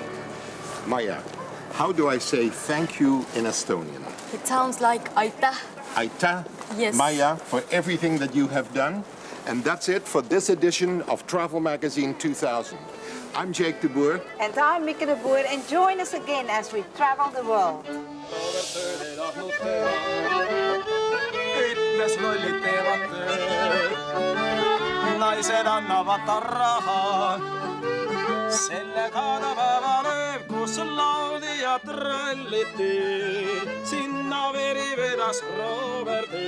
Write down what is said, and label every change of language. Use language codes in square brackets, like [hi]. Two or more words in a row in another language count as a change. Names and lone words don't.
[en] Maja, how do I say thank you in Estonian? It sounds like aitäh. Aitäh, Yes. Maja, for everything that you have done. And that's it for this edition of Travel Magazine 2000. I'm Jake de Boer. And I'm Mieke de Boer, and join us again as we travel the world. [et] Ütles lollid teevad tööd, naised annavad raha. Sellega ta päeva lööb, kus lauldi ja tralliti. Sinna veri vedas Roberti.